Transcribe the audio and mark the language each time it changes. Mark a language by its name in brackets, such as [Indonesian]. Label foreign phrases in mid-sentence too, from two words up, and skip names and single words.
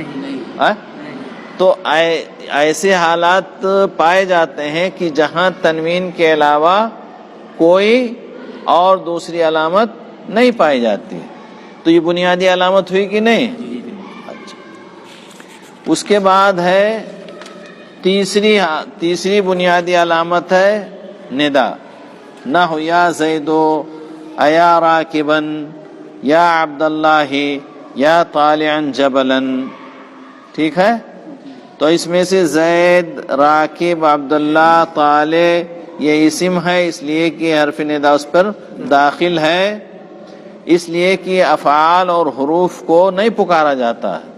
[Urdu] تو ایسے حالات پائے جاتے ہیں کہ جہاں تنوین کے علاوہ کوئی اور دوسری علامت نہیں پائی جاتی، تو یہ بنیادی علامت ہوئی کہ نہیں؟ اچھا، اس کے بعد ہے تیسری بنیادی علامت ہے ندا. [Arabic] نحو یا زیدو ایا راکبن یا عبداللہ یا طالعا جبلا. [Urdu] ٹھیک ہے، تو اس میں سے زید، راکب، عبداللہ، طالع یہ اسم ہے، اس لیے کہ حرف ندا اس پر داخل ہے، اس لیے کہ افعال اور حروف کو نہیں پکارا جاتا ہے.